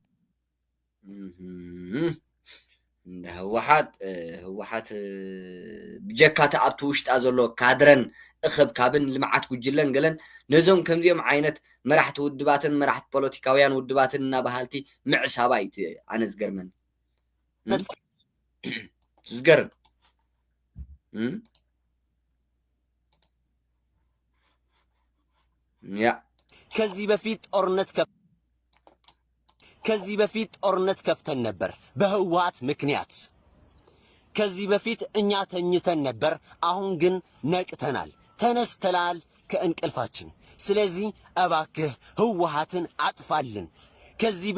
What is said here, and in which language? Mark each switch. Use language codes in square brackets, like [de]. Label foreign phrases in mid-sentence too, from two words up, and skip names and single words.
[ti] ህወሓት ብጀካ ተኣብቲ ውሽጣ ዘሎ ካድረን እኽብካብን ልምዓት ጉጅለን ገለን ነዞም ከምዚኦም ዓይነት መራሕቲ ውድባትን መራሕቲ ፖለቲካውያን ውድባትን እናባሃልቲ ምዕሳባ እዩ ኣነ ዝገርመኒ ዝገርም ያ [am] ከዚህ በፊት ጦርነት ከፍተን ነበር በህወሓት ምክንያት ከዚህ በፊት እኛ ተኝተን ነበር አሁን ግን ነቅተናል ተነስተናል ከእንቅልፋችን ስለዚህ እባክህ ህወሓትን አጥፋልን ከዚህ